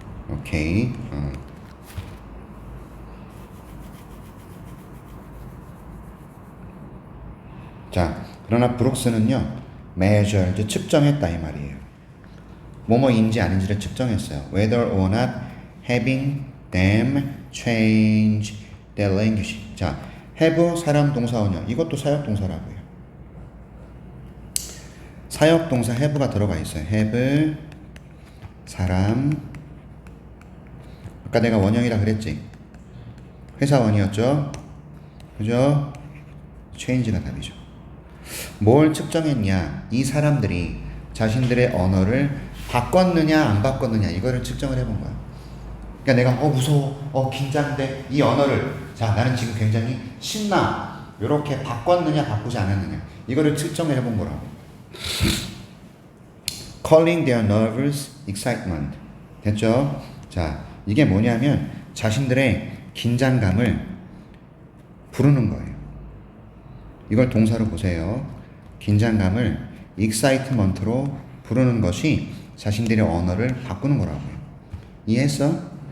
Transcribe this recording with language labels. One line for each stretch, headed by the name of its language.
Korean: 오케이. 자, 그러나 브룩스는요, measured, 측정했다 이 말이에요. 뭐뭐인지 아닌지를 측정했어요.
English: Whether or not having them change their language.
Korean: 자, have 사람 동사 원형. 이것도 사역 동사라고요. 사역 동사 have가 들어가 있어요. have 사람. 아까 내가 원형이라 그랬지. 회사원이었죠. 그죠? change가 답이죠. 뭘 측정했냐? 이 사람들이 자신들의 언어를 바꿨느냐 안 바꿨느냐 이거를 측정을 해본 거야. 그러니까 내가 무서워, 긴장돼 이 언어를 자 나는 지금 굉장히 신나 이렇게 바꿨느냐 바꾸지 않았느냐 이거를 측정을 해본 거라고.
English: Calling their nervous excitement
Korean: 됐죠? 자 이게 뭐냐면 자신들의 긴장감을 부르는 거예요. 이걸 동사로 보세요. 긴장감을 excitement로 부르는 것이 자신들의 언어를 바꾸는 거라고요. 이해했어?